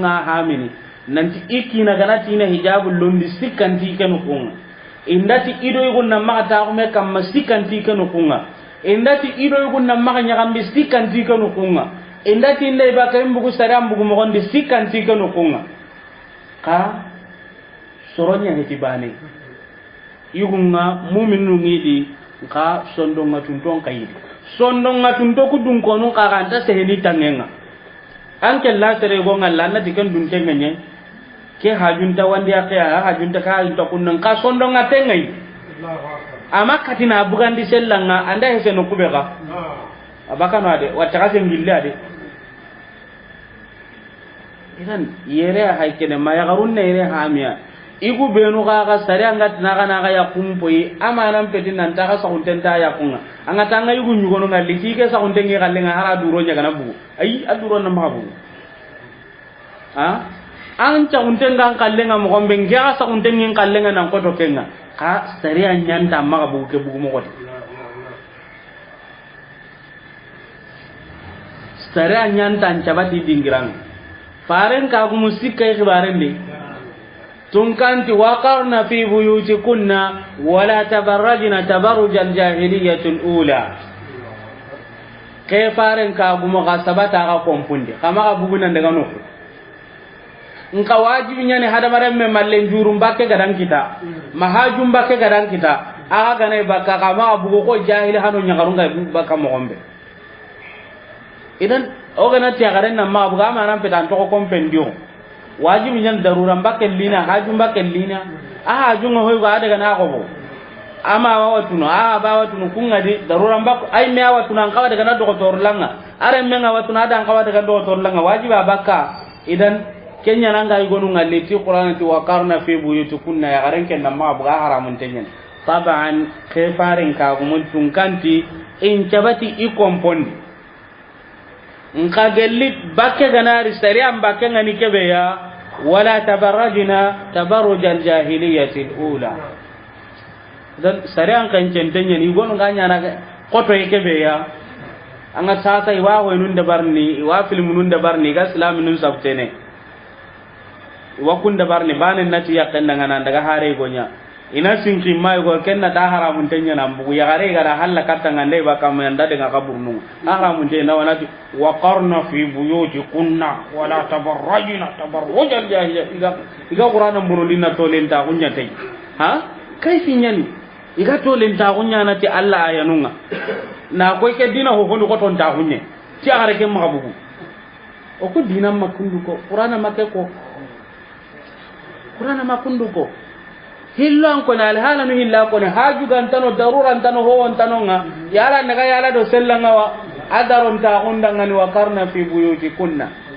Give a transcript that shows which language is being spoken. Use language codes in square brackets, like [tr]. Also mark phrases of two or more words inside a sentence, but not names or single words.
[snk] nga hamini nanti ikina ganati na hijabul londi sikanti kanu kunga indati ido yugun na maka ta kuma kam sikanti kanu kunga indati ido yugun na maka nyakambi sikanti kanu kunga indati ndai ba kay mbugu saram bugu mo gondi sikanti kanu kunga ka soronya hetibane yugunga mu'minu ngidi ka sondonga tunton kayidi sondonga tunto kudun kono ka kanta seheni tangenga anke la tere go ngalla na dikan dun tengenya ke hajunta wandi akya hajunta ka hajunta kunnan ka sondonga tengai ama katina bugandi sellanga anda hese no kubeka abaka no ade wataka se ngilla ade idan yere haykene ma ya garunna yere hamiya igu benu ga sare anga na ga yakumpoi amanan petin nan ta ga saunten ta yakunga anga tanga igu nyugono ngalli kike saunten ngi kallenga hara duro nya kana bugu ai aduro na mabu ha an ta unten gan kallenga mo gombe ngia saunten ngi kallenga nan ko to kenga ka sare anyanta maga bugu ke bugu mo ko sare anyanta ancabati dingirang faren ka gu musika khibaren ni tunkanti [ar] وقرن في بيوتكن ولا تبرجن تبرج الجاهلية الأولى [snk] ke faren ka gu mo gasabata ga kompunde kama ga buguna daga no nka wajibi nyane hada maram me mallen jurum bakke gadan kita mahajum bakke gadan kita aga ganai bakka kama bugo ko jahili hanu nyagarunga bakka mo gombe idan ogana tiagaren na ma buga ma nan petan to ko kompendio wajibi nyan darura mbake lina haju mbake lina aha jungo hoy ga daga na ko bo ama wawatuno ba watuno kungadi darura mbako ay me watuno an kawa daga na doktor langa are me nga watuno ada an kawa daga doktor langa wajibi abaka idan kenya nanga igonu ngaleti qur'an ti [ar] وقرن في بيوتكن [snk] ya garen ken na ma buga haramun tenyen taban kefarin ka gumun tunkanti in cabati i kompondi nka gelli bakke ganari sariyan bakke ngani kebe ya [ar] ولا تبرجن تبرج الجاهلية الأولى [snk] dan sariyan kan centenya ni gonu ganya na koto kebe ya anga sasa iwa ho nun da barni iwa film nun da barni ga islam nun sabtene iwa kun da barni banen nati yakkan ngana daga hare gonya ina sinki mai go kenna da haramun tanya nan bugu ya gare gara halla katta ngande ba kam yanda daga kaburnu haramun tanya wanati wa qarna [ar] في بيوتكن ولا تبرجن تبرج الجاهلية [snk] iga qur'anan burulina to lenta kunya tai ha kai sinyani iga to lenta kunya nati Allah ayanunga na ko ke dina ho hono ko ton ta kunye ti agare ke ma bugu o ko dina makundu ko qur'ana make ko qur'ana makundu ko hillan ko na alhala no hilla ko ne haju gantano daruran tano ho wantano nga yala naga yala do sellanga wa adaron ta undanga ni [ar] وقرن في بيوتكن